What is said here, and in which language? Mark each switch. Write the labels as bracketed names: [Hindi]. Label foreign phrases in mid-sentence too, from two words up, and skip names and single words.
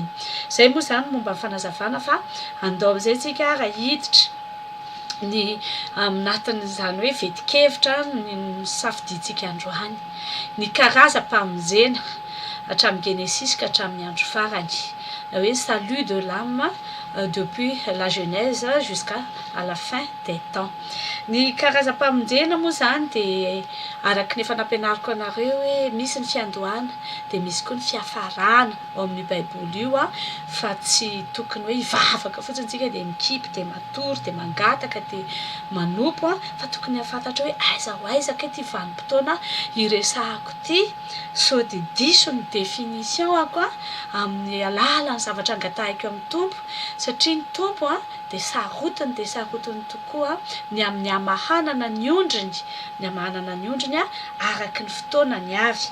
[Malagasy] Zay moa zany momba ny fanazavana fa andao amin'izay tsika raha hiditra ny aminatin'izany hoe vetikevitra ny safidintsika androany ny karazam-pamonjena hatramin'ny Genesis ka hatramin'ny andro farany na hoe [French] salut de l'âme depuis la Genèse jusqu'à la fin des temps. [Malagasy] Ny karazam-pamonjena moa zany dia araka ny efa nampianariko anareo hoe misy ny fiandohana dia misy koa ny fiafarana ao amin'ny baiboly io fa tsy tokony hoe hivavaka fotsiny tsika dia mikipy dia matory dia mangataka dia manompo fa tokony hafantatra hoe aiza ho aiza ke ty vanim-potoana iresahako ty sao dia diso ny définition amin'ny alalan'ny zavatra angatahiko amin'ny tompo satria ny tompo dia sarotiny tokoa ny amin'ny hamahanana ny ondriny araky ny fotoana ny avy.